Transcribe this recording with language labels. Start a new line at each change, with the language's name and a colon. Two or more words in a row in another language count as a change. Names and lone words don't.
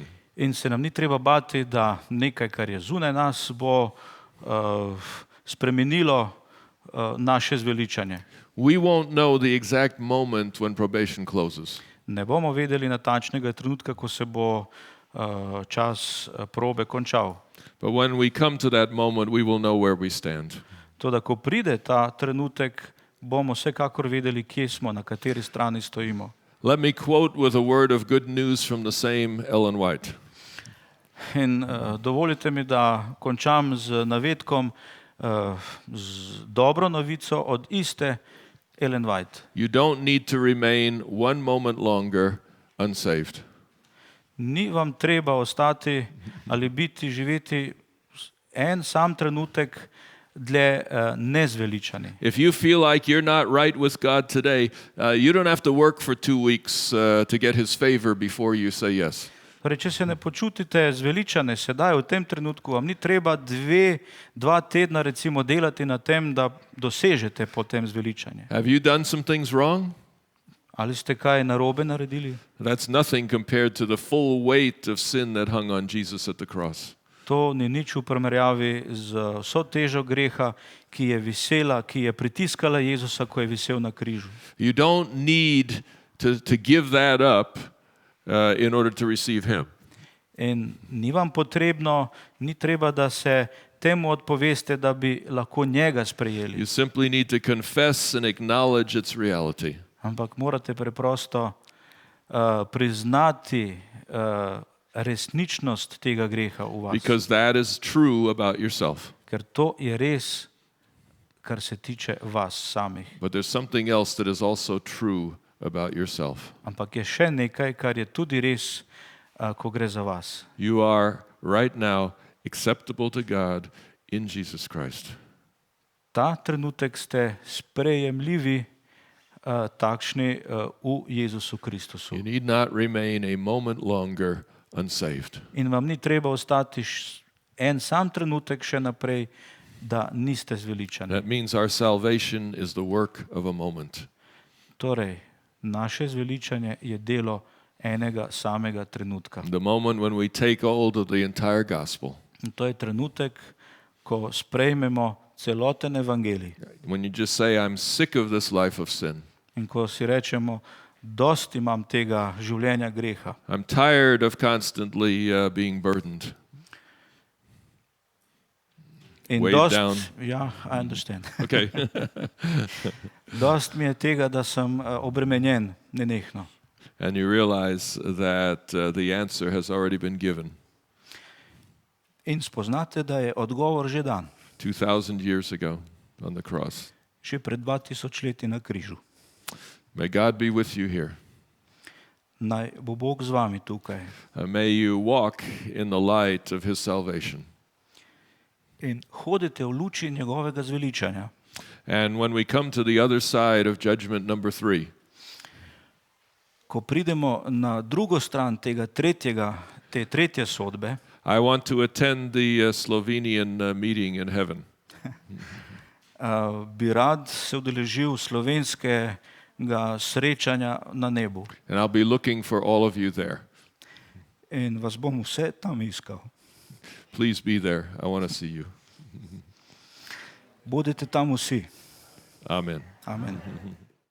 Slovenian: In se nam ni treba bati, da nekaj, kar je zunaj nas, bo spremenilo naše zveličanje.
English: We won't know the exact moment when probation closes.
Slovenian: Ne bomo vedeli natančnega trenutka, ko se bo čas probe končal.
English: But when we come to that moment, we will know where we stand.
Slovenian: Toda, ko pride ta trenutek, bomo vsekakor vedeli, kje smo, na kateri strani stojimo.
English: Let me quote with a word of good news from the same Ellen White.
Slovenian: In dovolite mi, da končam z navedkom, z dobro novico od iste Ellen White.
English: You don't need to remain one moment longer unsaved.
Slovenian: Ni vam treba ostati ali biti, živeti en sam trenutek dlje nezveličani.
English: If you feel like you're not right with God today, you don't have to work for 2 weeks to get his favor before you say yes.
Slovenian: Torej, če se ne počutite zveličane sedaj, v tem trenutku, vam ni treba 2 tedna recimo delati na tem, da dosežete potem zveličanje.
English: Have you done some things wrong?
Slovenian: Ali ste kaj narobe naredili?
English: That's nothing compared to the full weight of sin that hung on Jesus at the cross.
Slovenian: To ni nič v primerjavi z vso težo greha, ki je visela, ki je pritiskala Jezusa, ko je visel na križu.
English: You don't need to give that up in order to receive him.
Slovenian: In ni vam potrebno, ni treba, da se temu odpoveste, da bi lahko njega sprejeli.
English: You simply need to confess and acknowledge its reality.
Slovenian: Ampak morate preprosto priznati resničnost tega greha v vas.
English: Because that is true about yourself.
Slovenian: Ker to je res, kar se tiče vas samih.
English: But there's something else that is also true about yourself.
Slovenian: Ampak je še nekaj, kar je tudi res, ko gre za vas.
English: You are right now acceptable to God in Jesus Christ.
Slovenian: Ta trenutek ste sprejemljivi takšni v Jezusu Kristusu.
English: You need not remain a moment longer unsaved.
Slovenian: In vam ni treba ostati en sam trenutek še naprej, da niste zveličani.
English: That means our salvation is the work of a moment.
Slovenian: Torej, naše zveličanje je delo enega samega trenutka.
English: The moment when we take hold of the entire gospel.
Slovenian: In to je trenutek, ko sprejmemo celoten evangelij.
English: When you just say, I'm sick of this life of sin.
Slovenian: In ko si rečemo, dosti imam tega življenja greha.
English: I'm tired of constantly being burdened.
Slovenian: In
English: Weighed down. Ja, I understand. Okay.
Slovenian: Dost mi je tega, da sem obremenjen nenehno.
English: And you realize that the answer has already been given.
Slovenian: In spoznate, da je odgovor že dan.
English: 2,000 years ago on the cross.
Slovenian: Že pred 2000 leti na križu.
English: May God be with you here.
Slovenian: Naj bo Bog z vami tukaj.
English: May you walk in the light of his salvation.
Slovenian: In hodite v luči njegovega zveličanja.
English: And when we come to the other side of judgment number 3,
Slovenian: ko pridemo na drugo stran te tretje sodbe,
English: I want to attend the Slovenian meeting in heaven.
Slovenian: Bi rad se udeležil slovenskega srečanja na nebu.
English: And I'll be looking for all of you there.
Slovenian: In vas bom vse tam iskal.
English: Please be there. I want to see you.
Slovenian: Bodite tam vsi.
English: Amen.
Slovenian: Amen.